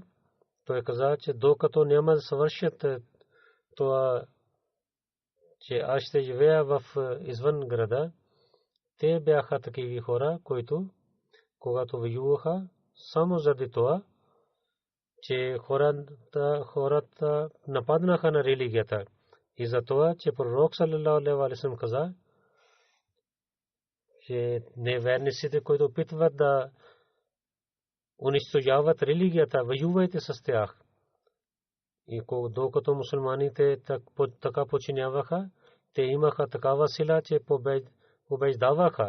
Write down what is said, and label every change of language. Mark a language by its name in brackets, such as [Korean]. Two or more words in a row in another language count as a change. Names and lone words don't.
[Bulgarian] Той каза, че докато няма да свършат това, че аз ще живея в извън града, те бяха такива хора, които когато воюваха, само заради това, че хората нападнаха на религията. И за това, че пророк [Arabic] صلى الله عليه وسلم [Bulgarian] каза, че неверниците, които опитват да унищожават религията, воювайте с тях. И докато мусулманите така починяваха, те имаха такава сила, че побеждаваха.